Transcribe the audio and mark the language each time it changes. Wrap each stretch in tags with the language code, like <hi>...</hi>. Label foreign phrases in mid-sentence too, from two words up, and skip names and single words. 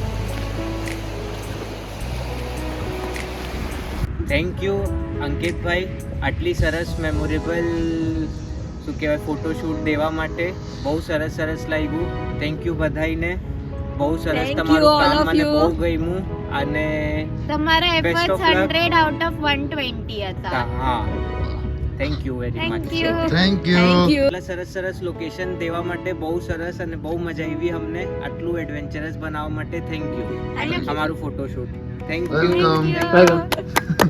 <en>thank you</en> <gu>અંકિતભાઈ આટલી સરસ મેમોરેબલ શું કહેવાય ફોટોશૂટ દેવા માટે. બહુ સરસ લાગ્યું.</gu> <en>thank you</en> <gu>બધાઈને. બહુ સરસ તમારું કામ મને બહુ ગમ્યું અને તમારા</gu> <en>Best of એફર્ટ્સ luck.</en> <gu>100</gu> <en>out of</en> <gu>120 હતા.</gu> <en>હા thank you very much. Thank you.</en> <gu>એટલા સરસ લોકેશન દેવા માટે બહુ સરસ અને બહુ મજા આવી અમને. આટલું એડવેન્ચરસ બનાવવા માટે</gu> <en>thank you.</en> <gu>અને અમારું ફોટોશૂટ</gu> <en>thank you. Welcome.</en>